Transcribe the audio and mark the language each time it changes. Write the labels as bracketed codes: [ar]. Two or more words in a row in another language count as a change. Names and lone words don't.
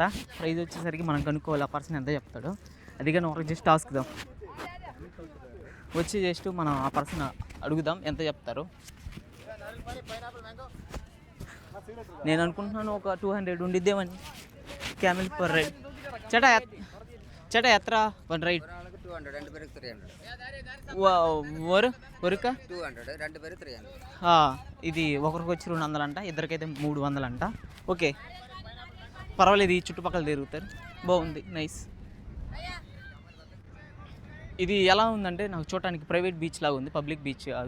[te] ప్రైజ్ వచ్చేసరికి మనం కనుక్కోవాలి ఆ పర్సన్ ఎంత చెప్తాడు. అది కానీ ఒక జస్ట్ టాస్క్దాం, వచ్చి జస్ట్ మనం ఆ పర్సన్ అడుగుదాం ఎంత చెప్తారు. నేను అనుకుంటున్నాను ఒక 200 ఉండిద్దేమని [en] camel per ride. [ml] ചേട്ടാ എത്ര [en] one ride? [ml] ഒരാൾക്ക് 200, 2 പേർക്ക് 300. ఒరుక 200, 2 പേര് 300. [te] ఇది ఒకరికి వచ్చి 200 అంట, ఇద్దరికైతే 300 అంట. ఓకే పర్వాలేదు, ఈ చుట్టుపక్కల తిరుగుతారు. బాగుంది, నైస్. ఇది ఎలా ఉందంటే నాకు చూడటానికి [en] private beach [te] లాగా ఉంది, [en] public beach [te] కాదు.